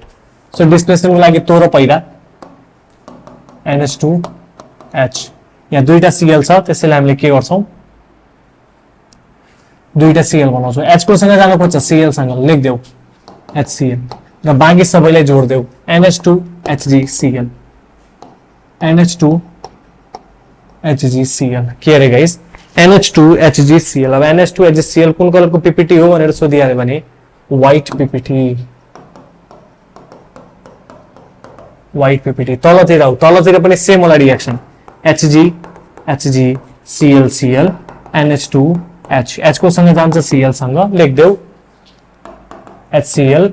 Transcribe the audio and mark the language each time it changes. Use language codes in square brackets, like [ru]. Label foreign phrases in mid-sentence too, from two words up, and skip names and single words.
[ne] सो डिस्प्लेसमेन्टको लागि तोरो पहिला NH2H, यहाँ दुईटा Cl छ, त्यसैले हामीले के गर्छौं? दुईटा Cl बनाउँछौं। H को सँग जानु पर्छ Cl सँग, लेख देऊ HCl र बाँकी सबैलाई जोड देऊ NH2HgCl, NH2HgCl। के अरे गाइस? NH2HgCl। अब NH2HgCl कुन कलरको पीपीटी हो भनेर सोधिहाल्यो भने [en] white ppt, white ppt. [ne] तलतिर आऊ, तलतिर पनि सेम होला रिएक्सन, HgCl NH2H, H को सँग जान्छ Cl सँग, लेख देऊ HCl।